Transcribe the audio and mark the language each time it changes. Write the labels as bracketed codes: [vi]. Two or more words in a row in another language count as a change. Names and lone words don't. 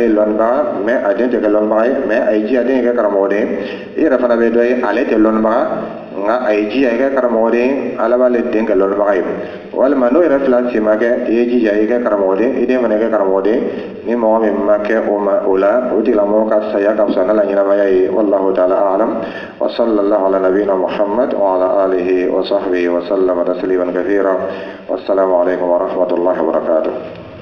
[bm] ye lɔnnibaga mais a den tɛ kɛ lɔnnibaga ye mais a ye jija den ye kɛ karamɔgɔ den i yɛrɛ fana bɛ dɔ ye ale tɛ lɔnnibaga nka a ye jija i kɛ karamɔgɔ den ala b'ale den kɛ lɔnnibaga ye walima n'o yɛrɛ fila si ma kɛ i ye jija i kɛ karamɔgɔ den i den fana kɛ karamɔgɔ den ni mɔgɔ min ma kɛ o la o tigilamɔgɔ ka saya ka fisa n'ala ɲɛnamaya ye [ar] والله تعالى أعلم وصلى الله على نبينا محمد وعلى آله وصحبه وسلم تسليما كثيرا والسلام عليكم ورحمة الله وبركاته.